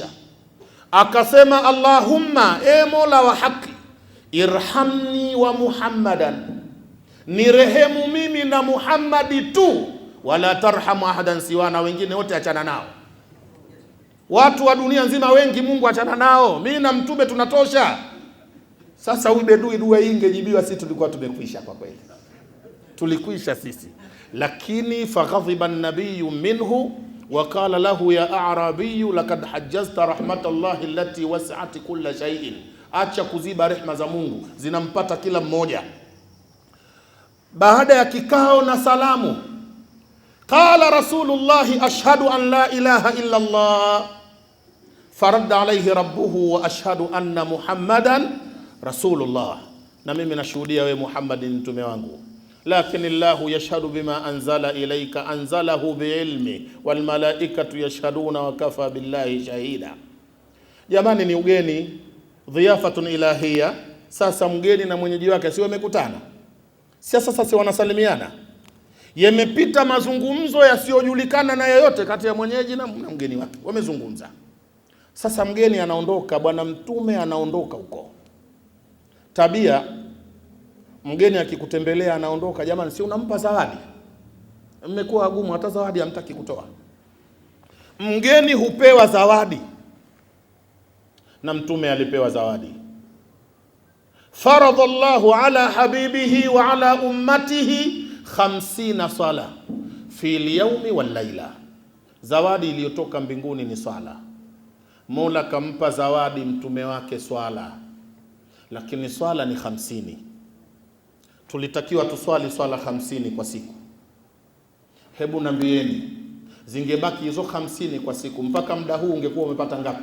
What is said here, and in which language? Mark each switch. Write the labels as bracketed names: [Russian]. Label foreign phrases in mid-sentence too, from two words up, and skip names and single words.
[Swahili] Akasema, Allahumma, e Mola wa haki, [Arabic] ارحمني ومحمدا, [Swahili] ni rehemu mimi na Muhammadi tu, [Arabic] ولا ترحم أحدا سوانا, [Swahili] wengine wote achana nao. Watu wa dunia nzima wengi Mungu achana nao, mimi na mtume tunatosha. Sasa huyu bedui dua hii ingejibiwa, sisi tulikuwa tumekwisha. Kwa kweli tulikwisha sisi. [Arabic] Lakini فغضب النبي منه وقال له يا أعرابي لقد حجزت رحمة الله التي وسعت كل شيء, [Swahili] acha kuziba rehema za Mungu, zinampata kila mmoja. Baada ya kikao na salamu, [Arabic] قال رسول الله أشهد أن لا إله إلا الله، فرد عليه ربه وأشهد أن محمدا رسول الله, [Swahili] na mimi nashuhudia we Muhammad ni mtume wangu. [Arabic] Lakini الله يشهد بما أنزل إليك أنزله بعلم والملائكة يشهدون وكفى بالله شهيدا. [Swahili] Jamani, ni ugeni, [Arabic] ضيافة إلهية. [Swahili] Sasa mgeni na mwenyeji wake si wamekutana, sasa si wanasalimiana. Yamepita mazungumzo yasiyojulikana na yeyote kati ya mwenyeji na mgeni wake, wamezungumza. Sasa mgeni anaondoka, bwana mtume anaondoka huko. Tabia, mgeni akikutembelea anaondoka, jamani, si unampa zawadi? Mmekuwa wagumu, hata zawadi hamtaki kutoa. Mgeni hupewa zawadi, na mtume alipewa zawadi. [Arabic] فرض الله على حبيبه وعلى أمته 50 صلاة في اليوم والليلة. [Swahili] Zawadi iliyotoka mbinguni ni swala. Mola kampa zawadi mtume wake swala, lakini swala ni 50. Tulitakiwa tuswali swala 50 kwa siku. Hebu nambieni, zingebaki hizo 50 kwa siku, mpaka muda huu ungekuwa umepata ngapi?